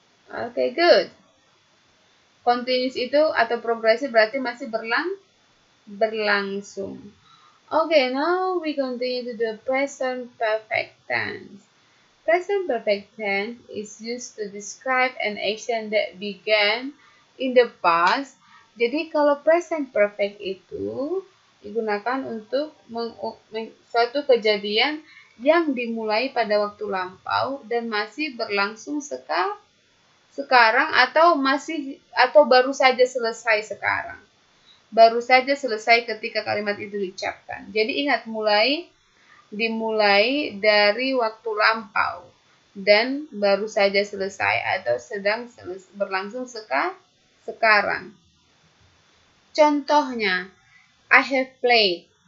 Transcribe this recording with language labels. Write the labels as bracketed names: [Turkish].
[English] Okay, good. [Indonesian] Continuous itu atau progresif berarti masih berlangsung. [English] Okay, now we continue to the present perfect tense. Present perfect tense is used to describe an action that began in the past. [Indonesian] Jadi kalau present perfect itu digunakan untuk suatu kejadian yang dimulai pada waktu lampau dan masih berlangsung sekarang atau baru saja selesai sekarang. Baru saja selesai ketika kalimat itu diucapkan. Jadi ingat, dimulai dari waktu lampau dan baru saja selesai atau sedang berlangsung sekarang. Contohnya, [English] I have played.